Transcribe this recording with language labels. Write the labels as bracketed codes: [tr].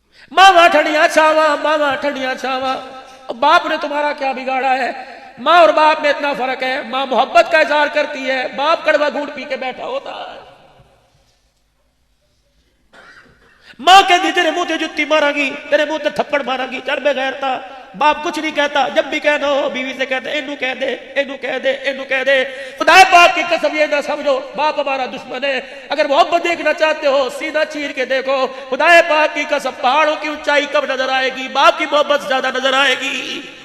[pa] ماما ٹھنڈیاں چھاواں, ماما ٹھنڈیاں چھاواں. [ur] باپ نے تمہارا کیا بگاڑا ہے؟ ماں اور باپ میں اتنا فرق ہے, ماں محبت کا اظہار کرتی ہے, باپ کڑوا گھونٹ پی کے بیٹھا ہوتا ہے. [pa] ماں کہتی تیرے منہ تے جتی مارا گی, تیرے منہ تے تھپڑ مارا گی, چل بغیر تھا. [ur] باپ کچھ نہیں کہتا, جب بھی کہنا ہو بیوی سے کہتے [pa] اینو کہہ دے, اینو کہہ دے, [ur] اینو کہہ دے. خدا پاک کی قسم یہ نہ سمجھو باپ ہمارا دشمن ہے. اگر محبت دیکھنا چاہتے ہو سینہ چیر کے دیکھو, خدا پاک کی قسم پہاڑوں کی اونچائی کب نظر آئے گی, باپ کی محبت زیادہ نظر آئے گی.